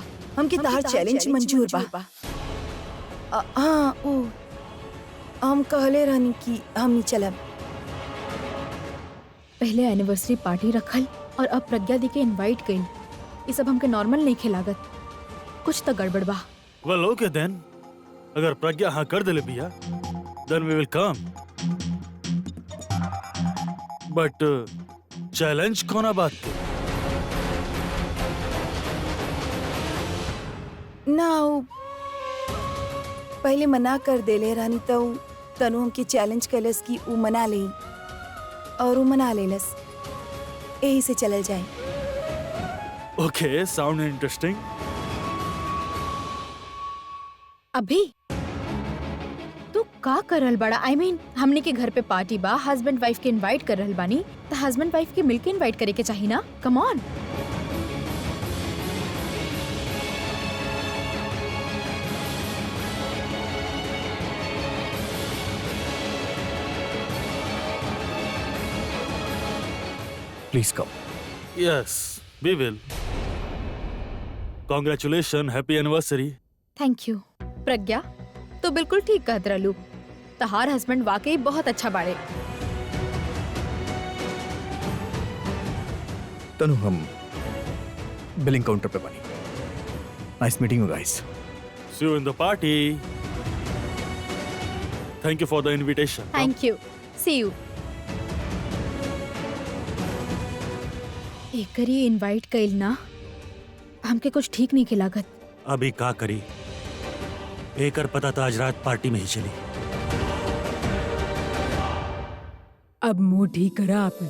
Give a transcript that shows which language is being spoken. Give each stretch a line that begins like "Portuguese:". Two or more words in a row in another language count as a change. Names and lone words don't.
Bhojpuri: हमके तार चैलेंज मंजूर बा। हाँ, ओ हम कहले रहनी कि हम नहीं चलब। पहले एनिवर्सरी पार्टी रखल और अब प्रज्ञा दी के इनवाइट कइल, ये सब हमके नॉर्मल नहीं खिलागत। कुछ तो गड़बड़ बा।
English: well okay then,
Bhojpuri: अगर प्रज्ञा हाँ कर देले बिया
English: then we will come.
Bhojpuri: बट चैलेंज कोना बात के? ना, पहले मना कर देले रानी, तो तनु हमके चैलेंज कलस की ऊ मना ले, और ऊ मना लेलस, यही से चलल जाए।
English: okay, sound interesting.
Bhojpuri: अभी तू का करल बड़ा?
English: I mean
Bhojpuri: हमने के घर पे पार्टी बा,
English: husband wife
Bhojpuri: के इनवाइट कर रहल बानी, तो
English: husband wife
Bhojpuri: के मिलके इनवाइट करे के चाहिए ना।
English: come on. please come. yes we will. congratulation, happy anniversary. thank you.
Bhojpuri: प्रज्ञा तो बिल्कुल ठीक कहत रहलू, तहार हस्बैंड वाकई बहुत अच्छा बाड़े। तनु,
English: billing counter
Bhojpuri: पे बनी।
English: nice meeting you guys. See you in the party. Thank you for the invitation. thank you, see you.
Bhojpuri: एकरी इनवाइट कइल ना हमके कुछ ठीक नहीं के लागत। अभी का करी, एकर पता तो आज रात पार्टी में ही चली। अब मुंह ठीक करा आपन।